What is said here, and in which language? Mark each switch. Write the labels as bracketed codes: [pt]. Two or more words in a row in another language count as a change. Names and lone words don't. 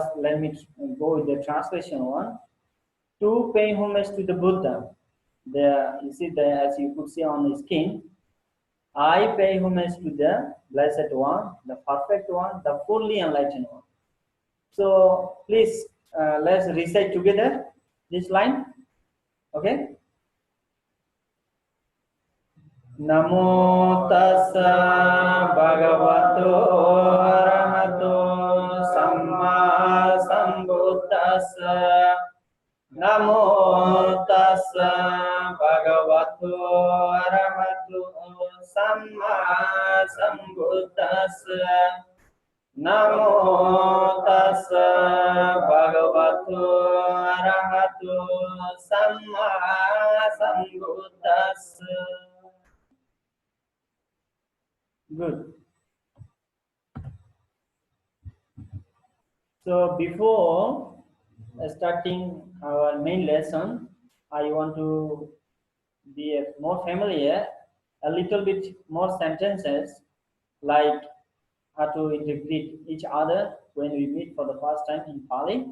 [en] Let me go with the translation one. To pay homage to the Buddha. There, you see, there as you could see on the screen, I pay homage to the Blessed One, the Perfect One, the fully enlightened one. So please let's recite together this line. Okay. [pi] Namo tassa bhagavato arahato samma sambuddhassa. Namo tassa bhagavato arahato samma sambuddhassa. Namo tassa bhagavato arahato samma sambuddhassa. [en] Good. So before starting our main lesson, I want to be more familiar, a little bit more sentences, like how to interpret each other when we meet for the first time in Pali.